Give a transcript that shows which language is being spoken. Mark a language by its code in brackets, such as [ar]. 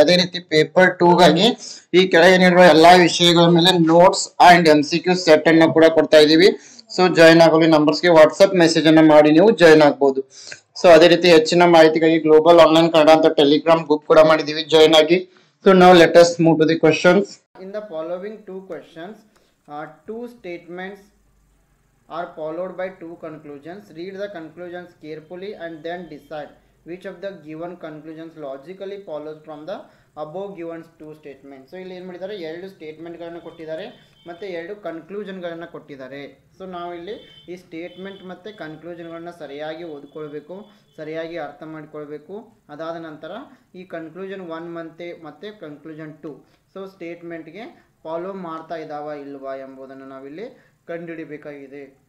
[kn] ಅದೇ ರೀತಿ ಪೇಪರ್ 2 ಗಾಗಿ ಈ ಕೆಳಗೆ ನೀಡಿರುವ ಎಲ್ಲಾ ವಿಷಯಗಳ ಮೇಲೆ ನೋಟ್ಸ್ ಅಂಡ್ MCQ ಸೆಟ್ ಅನ್ನ ಕೂಡ ಕೊಡ್ತಾ ಇದೀವಿ. ಸೊ ಜಾಯ್ನ್ ಆಗಲು ನಂಬರ್ಸ್ಗೆ ವಾಟ್ಸ್ಆಪ್ ಮೆಸೇಜ್ ಅನ್ನ ಮಾಡಿ ನೀವು ಜಾಯ್ನ್ ಆಗ್ಬೋದು. ಸೊ ಅದೇ ರೀತಿ ಹೆಚ್ಚಿನ ಮಾಹಿತಿಗಾಗಿ ಗ್ಲೋಬಲ್ ಆನ್ಲೈನ್ ಕನ್ನಡ ಅಂತ ಟೆಲಿಗ್ರಾಮ್ ಗ್ರೂಪ್ ಕೂಡ ಮಾಡಿದೀವಿ, ಜಾಯ್ನ್ ಆಗಿ. [en] So now let us move to the questions. In the following two questions, two statements are followed by two conclusions. Read the conclusions carefully and then decide which of the given conclusions logically follows from the above given two statements. [kn] So ಇಲ್ಲಿ ಏನು ಮಾಡಿದ್ದಾರೆ, ಎರಡು ಸ್ಟೇಟ್ಮೆಂಟ್ಗಳನ್ನು ಕೊಟ್ಟಿದ್ದಾರೆ ಮತ್ತು ಎರಡು ಕನ್ಕ್ಲೂಷನ್ಗಳನ್ನು ಕೊಟ್ಟಿದ್ದಾರೆ. So ನಾವಿಲ್ಲಿ ಈ ಸ್ಟೇಟ್ಮೆಂಟ್ ಮತ್ತು ಕನ್ಕ್ಲೂಷನ್ಗಳನ್ನ ಸರಿಯಾಗಿ ಓದ್ಕೊಳ್ಬೇಕು, ಸರಿಯಾಗಿ ಅರ್ಥ ಮಾಡಿಕೊಳ್ಬೇಕು. ಅದಾದ ನಂತರ ಈ ಕನ್ಕ್ಲೂಷನ್ 1 ಮತ್ತು ಕನ್ಕ್ಲೂಷನ್ 2 ಸೊ ಸ್ಟೇಟ್ಮೆಂಟ್ಗೆ ಫಾಲೋ ಮಾಡ್ತಾ ಇದ್ದಾವ ಇಲ್ವಾ ಎಂಬುದನ್ನು ನಾವಿಲ್ಲಿ ಕಂಡುಹಿಡಿಬೇಕಾಗಿದೆ.